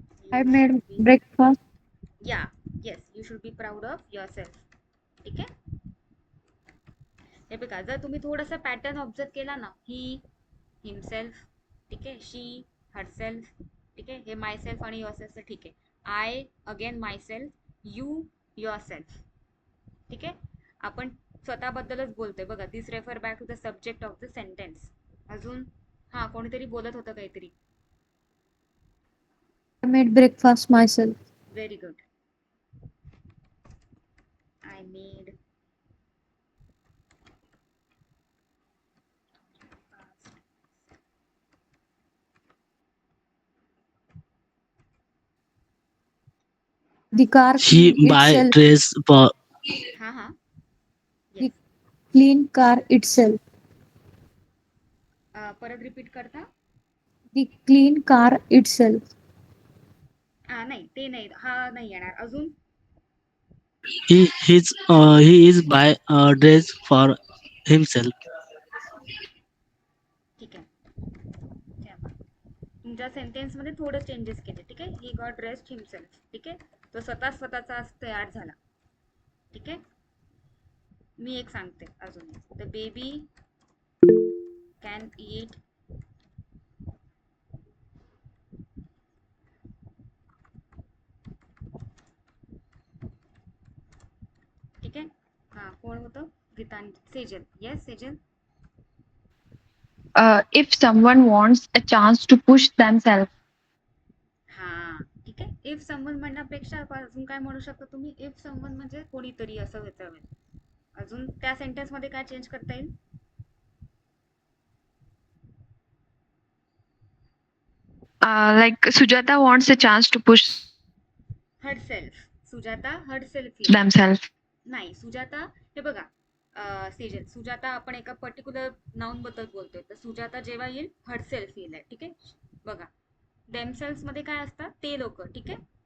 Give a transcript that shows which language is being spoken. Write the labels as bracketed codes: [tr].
[en] I made breakfast. Yeah, yes, you should be proud of yourself. [mr] ठीक आहे, हे बघा, जर तुम्ही थोडासा पॅटर्न ऑब्झर्व केला ना, [en] he himself, [mr] ठीक आहे, [en] she herself, [mr] ठीक आहे, हे माय सेल्फ आणि युअर सेल्फ, ठीक आहे. [en] I again myself, you yourself. [mr] ठीक आहे, आपण स्वतःबद्दलच बोलतोय. बघा, [en] This refer back to the subject of the sentence. [mr] अजून कोणीतरी बोलत होतं काहीतरी. [en] I made breakfast myself. Very good. I made The car He clean buy itself. dress for हा हा. The yes. clean car itself. [mr] परत रिपीट करता. [en] The clean car itself. [mr] नाही ते नाही, हा नाही येणार. अजून [en] he is buy dress for himself. [mr] ठीक आहे. ठेवा. तुमच्या सेंटेन्स मध्ये थोडं चेंजेस केले. ठीक आहे. [en] He got dressed himself. [mr] ठीक आहे. तो स्वतःचा आज तयार झाला. ठीक आहे. मी एक सांगते अजून. [en] the baby can eat [mr] ठीक आहे. हा कोण होतं? Gitanjali. Sejal. Yes Sejal. [en] If someone wants a chance to push themselves, [mr] हा ठीक आहे. इफ समवन म्हणण्यापेक्षा अजून काय म्हणू शकता तुम्ही? इफ समवन म्हणजे कोणीतरी असं व्हायचं. अजून त्या सेंटेन्स मध्ये काय चेंज करता येईल? [en] like Sujata wants a chance to push herself. Sujata herself. themselves. [mr] नाही सुजाता, हे बघा सेजल, सुजाता आपण एका पर्टिक्युलर नाउन बद्दल बोलतोय, तर सुजाता जेव्हा येईल हरसेल्फ येईल. ठीक आहे. बघा देमसेल्फ मध्ये काय असतात? ते लोक. ठीक आहे.